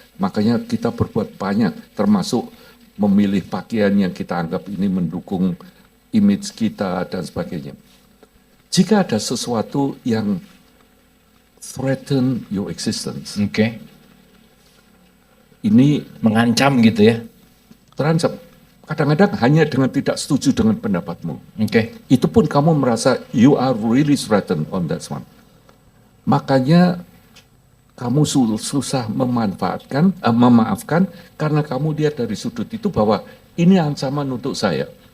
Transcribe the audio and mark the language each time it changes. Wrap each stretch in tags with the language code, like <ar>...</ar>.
<id>Makanya kita berbuat banyak, termasuk memilih pakaian yang kita anggap ini mendukung image kita dan sebagainya. Jika ada sesuatu yang</id> <en>threaten your existence, Oke.</en> <id>ini Mengancam gitu ya? terancam. Kadang-kadang hanya dengan tidak setuju dengan pendapatmu. Oke. Itu pun kamu merasa</id> <en>you are really threatened on that one.</en> <id>Makanya kamu susah memaafkan karena kamu lihat dari sudut itu bahwa ini ancaman untuk saya.</id>